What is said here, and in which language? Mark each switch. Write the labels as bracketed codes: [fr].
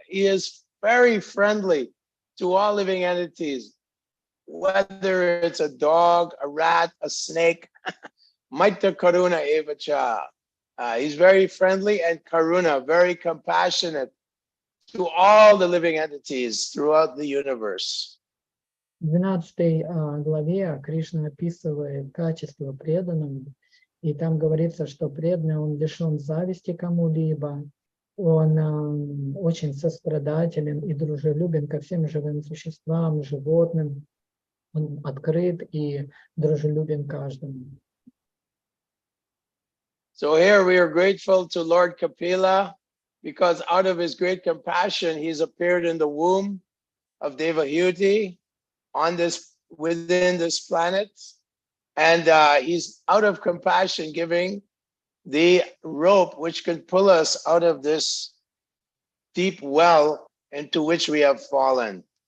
[en] He is very friendly to all living entities, whether it's a dog, a rat, a snake. [sa] Maitra Karuna Evacha. [en] He's very friendly and Karuna, very compassionate to all the living entities throughout the universe. [ru] В 12 главе Кришна описывает качество преданным, и там говорится, что преданный, он лишен зависти кому-либо, он очень сострадателен и дружелюбен ко всем живым существам, животным, он открыт и дружелюбен каждому. [en] So here we are grateful to Lord Kapila because out of his great compassion, he's appeared in the womb of Devahuti within this planet. And he's out of compassion giving the rope which can pull us out of this deep well into which we have fallen.